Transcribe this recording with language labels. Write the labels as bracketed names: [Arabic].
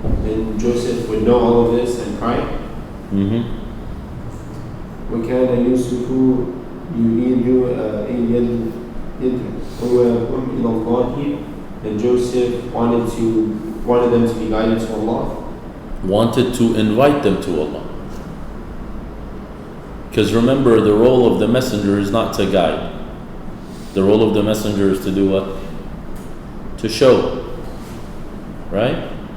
[English] And Joseph would know all of this and cry. [Arabic] وكان يوسف يريد أن يدعوهم إلى الله. [English] And Joseph wanted them to be guided to Allah. Wanted to invite them to Allah. Because remember, the role of the messenger is not to guide. The role of the messenger is to do what? To show. Right?